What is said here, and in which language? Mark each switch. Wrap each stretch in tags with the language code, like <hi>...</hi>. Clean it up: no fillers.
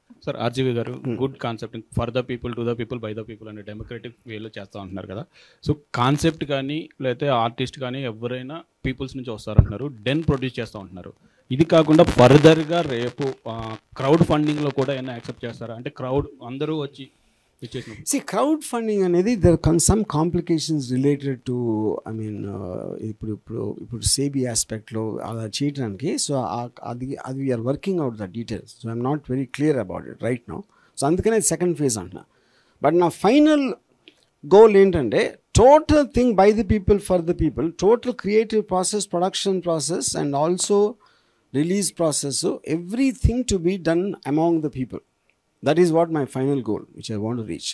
<te>Sir, RGV గారు</te> <en>good concept for the people,</en> <te>to the people, by the people అనే democratic వేలో చేస్తూ ఉంటున్నారు కదా. సో కాన్సెప్ట్ కానీ లేకపోతే ఆర్టిస్ట్ కానీ ఎవరైనా పీపుల్స్ నుంచి వస్తారంటున్నారు, డెన్ ప్రొడ్యూస్ చేస్తూ ఉంటున్నారు. ఇది కాకుండా ఫర్దర్గా రేపు క్రౌడ్ ఫండింగ్లో కూడా ఏమైనా యాక్సెప్ట్ చేస్తారా? అంటే క్రౌడ్ అందరూ వచ్చి</te> <en>See, crowdfunding అనేది there are some complications related to, I mean,</en> <te>ఇప్పుడు సేబీ ఆస్పెక్ట్లో అలా చేయడానికి.</te> <en>So అది we are working out the details. So I'm not very clear about it right now. So</en> <te>అందుకనే సెకండ్ ఫేజ్ అంటున్నా.</te> <en>but</en> <te>నా ఫైనల్ గోల్ ఏంటంటే</te> <en>Total thing by the people for the people, total creative process, production process and also release process, everything to be done among the people. That is what my final goal, which I want to reach.</en>